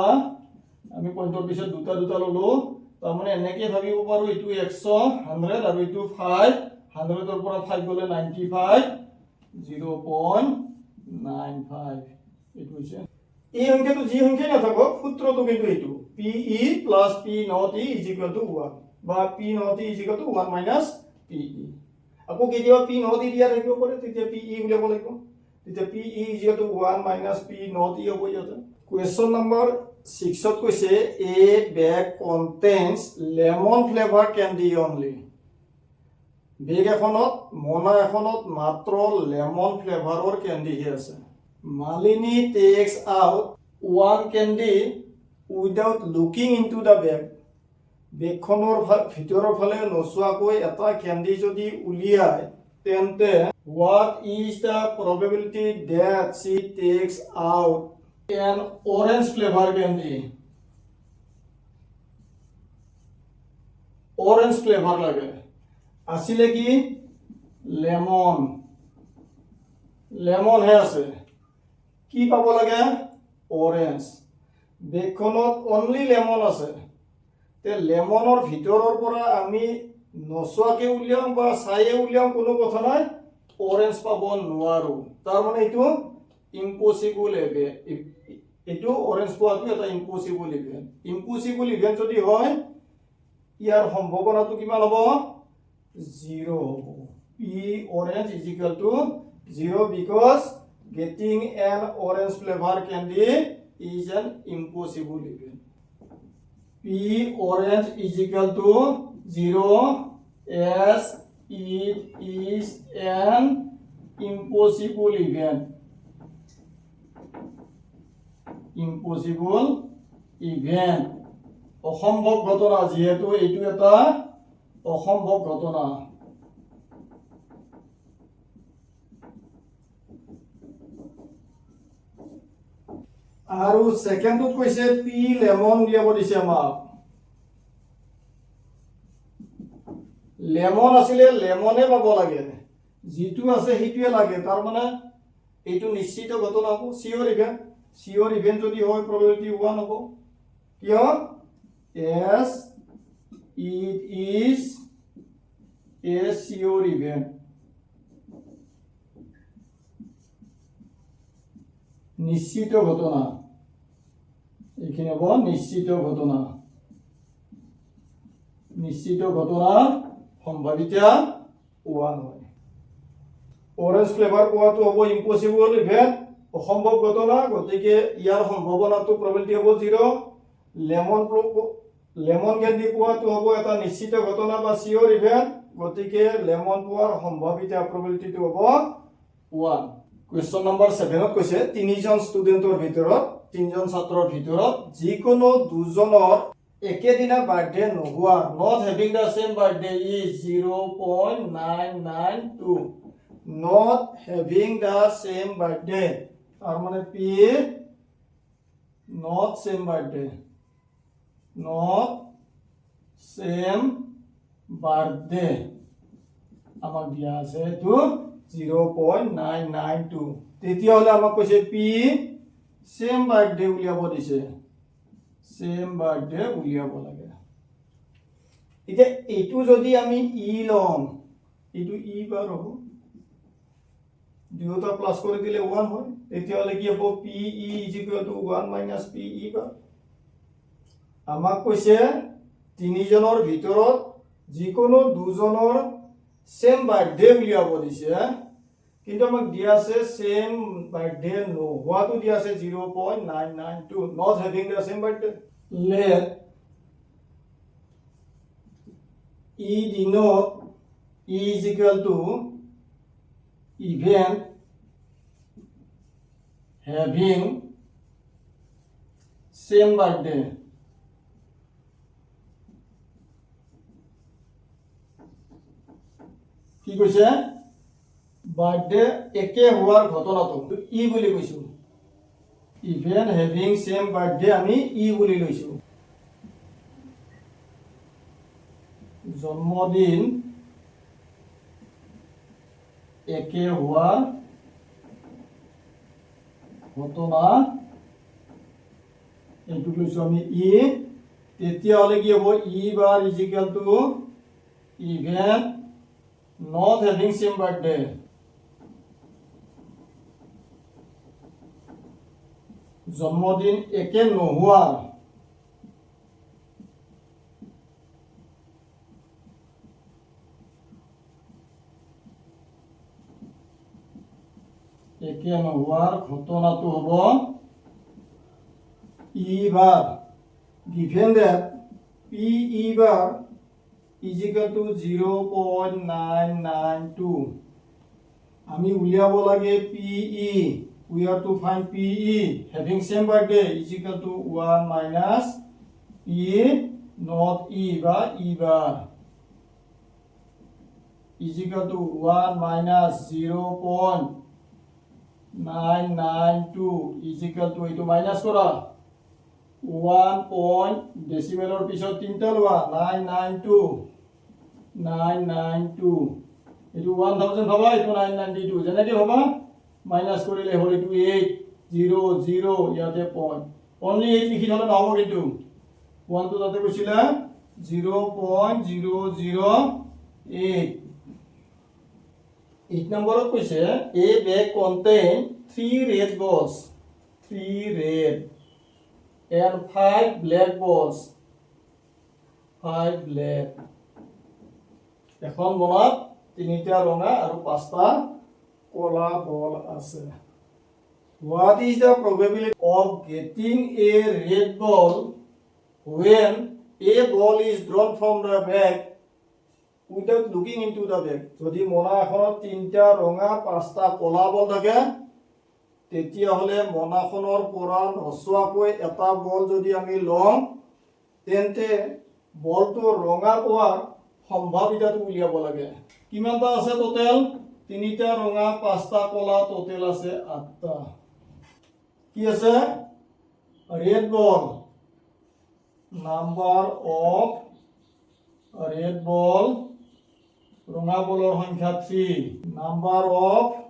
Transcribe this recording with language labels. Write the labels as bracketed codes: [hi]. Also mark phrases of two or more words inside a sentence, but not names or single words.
[as] আমি পইণ্টৰ পিছত দুটা ললো, তাৰ মানে এনেকৈ ভাবিব পাৰো এটো 100 100 আৰু এটো 5 100 ৰ পৰা 5 গলে 95 0.95 এটো হৈছে এই সংখ্যাটো যি সংখ্যাই নাথাকক সূত্ৰটো কিন্তু [en] এইটো PE plus P not E is equal to 1 বা P not E is equal to 1 minus PE [as] আকৌ কেতিয়াবা [en] P not E [as] দিয়া থাকিব পাৰে তেতিয়া [en] PE [as] উলিয়াব লাগিব তেতিয়া [en] PE is equal to 1 minus P not E [as] হ'ব ইয়াতে [en] question number 6 [as] ত কৈছে [en] a bag contains lemon flavor candy only [as] বেগ এখনত মোনা এখনত মাত্ৰ লেমন ফ্লেভাৰৰ কেন্ডি হে আছে [en] মালিনী takes out one candy without looking into the bag [as] বেগখনৰ ভিতৰৰ ফালে নচোৱাকৈ এটা কেন্ডি যদি উলিয়ায় তেন্তে [en] what is the probability that she takes out an orange flavor candy orange flavor [as] লাগে আসলে কি লেমন লেমন হে আছে কি পাব লাগে অরেঞ্জ বেকনত [en] only lemon [as] আছে তে লেমনৰ ভিতৰৰ পৰা আমি নচোৱাকে উলিয়াম বা চাইয়ে উলিয়াম কোনো কথা নাই অরেঞ্জ পাব নোৱাৰো তাৰ মানে এইটো ইম্পসিবল এইটো অরেঞ্জ পোৱাটো এটা [en] impossible event [as] যদি হয় ইয়াৰ সম্ভাৱনাটো কিমান হ'ব 0 [en] P orange is equal to 0 because getting an orange flavor candy is an impossible event. P orange is equal to 0 as it is an impossible event. Impossible event. [as] অসম্ভৱ ঘটনা যেহেতু এইটো এটা অসম্ভৱ ঘটনা আৰু সেকেন্ডত কৈছে [en] P lemon [as] উলিয়াব দিছে আমাক লেমন আছিল লেমনে পাব লাগে যেটো আছে হিটোৱে লাগে তাৰ মানে এইটো নিশ্চিত ঘটনা হ'ব [en] sure event [as] যদি হয় probability 1 হ'ব কিয় [en] as it is a sure event [as] নিশ্চিত ঘটনা এখানে হ'ব নিশ্চিত ঘটনা সম্ভাৱিতা 1 হয় অরেঞ্জ ফ্লেভার পোৱাটো হ'ব [en] impossible event [as] অসম্ভৱ ঘটনা গতিকে ইয়াৰ সম্ভাৱনাটো probability হ'ব 0 লেমন ক্যান্ডি পোৱাটো হ'ব এটা নিশ্চিত ঘটনা বা [en] sure event [as] গতিকে লেমন পোৱাৰ সম্ভাৱিতা probabilityটো হ'ব 1 [en] question number 7 [as] ত কৈছে তিনিজন ষ্টুডেন্টৰ ভিতৰত তিনজন ছাত্ৰৰ ভিতৰত যিকোনো দুজনৰ একেদিনা বাৰ্থডে নোহোৱা [en] not having the same birthday is 0.992 not having the same birthday [as] তাৰ মানে [en] p not same birthday [as] আমাক দিয়া আছে তো 0.992 তেতিয়া হলে আমাক কৈছে p [en] same birthday [as] উলিয়াব দিছে [en] same birthday [as] উলিয়াব লাগে এতিয়া এইটো যদি আমি ই লম এইটো ই বাৰ হ'ব দুটা প্লাস কৰি দিলে 1 হয় তেতিয়া হলে কি হ'ব p e = 1 - p e বাৰ আমাক কৈছে তিনিজনৰ ভিতৰত যিকোনো দুজনৰ [en] same birthday [as] উলিয়াব দিছে কিন্তু আমাক দিয়া আছে [en] same birthday [as] নোহোৱাটো দিয়া আছে 0.992 [en] not having the same birthday let e denote e is equal to event having same birthday [as] কি কৈছে বাৰ্থডে একে হোৱাৰ ঘটনাটো ই বুলি কৈছো [en] event having same birthday [as] আমি ই বুলি লৈছো জন্মদিন একে হোৱা ঘটনা এইটো লৈছো আমি ই তেতিয়া হলে কি হ'ব ই বাৰ = [en] event not having same birthday [as] জন্মদিন একে নোহোৱাৰ ঘটনাটো হ'ব [en] ই বাৰ given that p e bar is equal to 0.992 [as] আমি উলিয়াব লাগে [en] pe we have to find pe having same birthday is equal to 1 minus p not e বা e bar is equal to 1 minus 0.992 is equal to [as] এইটো মাইনাস কৰা 1 point decimal পিছত তিনটা লোৱা 992 এইটো 1000 হবা এইটো 992 যেনেকে হবা মাইনাস কৰিলে হল এইটো 800 ইয়াতে পইণ্ট অনলি 8 লিখি থলে নহব কিন্তু 1 টো তাতে কৈছিলা [en] 0.008 8 [as] নম্বৰত কৈছে [en] a bag contain 3 red balls 3 red and 5 black balls 5 black [as] এখন বলত তিনিটা ৰঙা আৰু পাঁচটা কলা বল আছে [en] what is the probability of getting a red ball when a ball is drawn from the bag without looking into the bag [as] যদি মোনা এখনত তিনটা ৰঙা পাঁচটা কলা বল থাকে তেতিয়া হলে মোনাখনৰ পৰা নচোৱাকৈ এটা বল যদি আমি লওঁ তেন্তে বলটো ৰঙা হোৱাৰ সম্ভাৱিতাটো উলিয়াব লাগে কিমানটা আছে টোটাল তিনিটা ৰঙা পাঁচটা কলা টোটাল আছে 8টা কি আছে [en] red ball number of red ball [as] ৰঙা বলৰ সংখ্যা 3 [en] number of